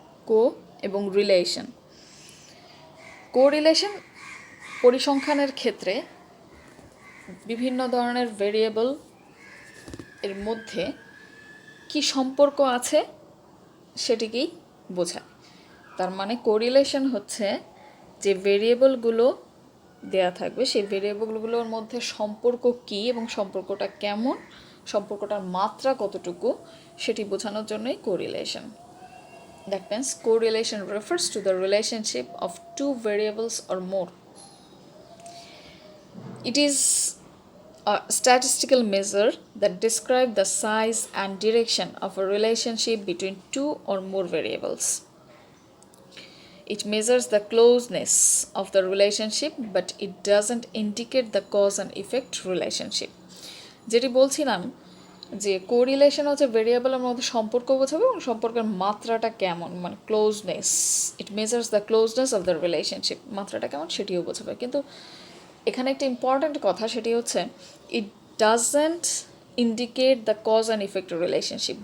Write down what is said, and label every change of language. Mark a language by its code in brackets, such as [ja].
[bn] কো এবং relation. Correlation পরিসংখ্যানের ক্ষেত্রে বিভিন্ন ধরনের ভেরিয়েবল এর মধ্যে কি সম্পর্ক আছে সেটিকেই বোঝায়। তার মানে কোরিলেশন হচ্ছে যে ভেরিয়েবলগুলো দেয়া থাকবে সেই ভেরিয়েবলগুলোর মধ্যে সম্পর্ক কী এবং সম্পর্কটা কেমন, সম্পর্কটার মাত্রা কতটুকু সেটি বোঝানোর জন্যই correlation. [en] That means correlation refers to the relationship of two variables or more. It is a statistical measure that describes the size and direction of a relationship between two or more variables. It measures the closeness of the relationship, but it doesn't indicate the cause and effect relationship. [bn] যেটি বলছিলাম যে correlation হচ্ছে ভেরিয়েবলের মধ্যে সম্পর্ক বোঝাবে এবং সম্পর্কের মাত্রাটা কেমন, মানে closeness. [en] it measures the closeness of the relationship, [bn] মাত্রাটা কেমন সেটিও বোঝাবে। কিন্তু এখানে একটা ইম্পর্ট্যান্ট কথা, সেটি হচ্ছে [en] It doesn't indicate the cause and effect relationship.